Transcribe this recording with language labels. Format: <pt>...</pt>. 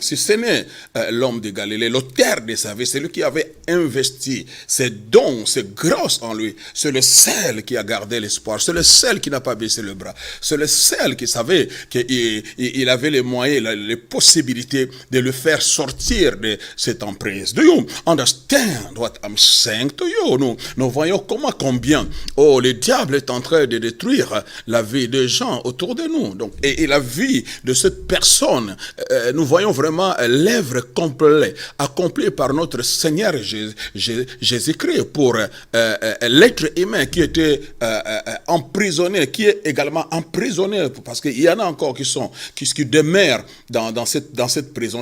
<fr>Si ce n'est l'homme de Galilée, l'auteur de sa vie, c'est lui qui avait investi ses dons, ses grâces en lui. C'est le seul qui a gardé l'espoir. C'est le seul qui n'a pas baissé le bras. C'est le seul qui savait qu'il avait les moyens, les possibilités de le faire sortir de cette emprise.</fr> <en>Do you understand what I'm saying to you?</en> <fr>Nous voyons combien le diable est en train de détruire la vie des gens autour de nous. Donc, et la vie de cette personne, nous voyons vraiment l'œuvre complète accomplie par notre Seigneur Jésus-Christ pour l'être humain qui était emprisonné, qui est également emprisonné parce qu'il y en a encore qui demeurent dans cette prison.</fr>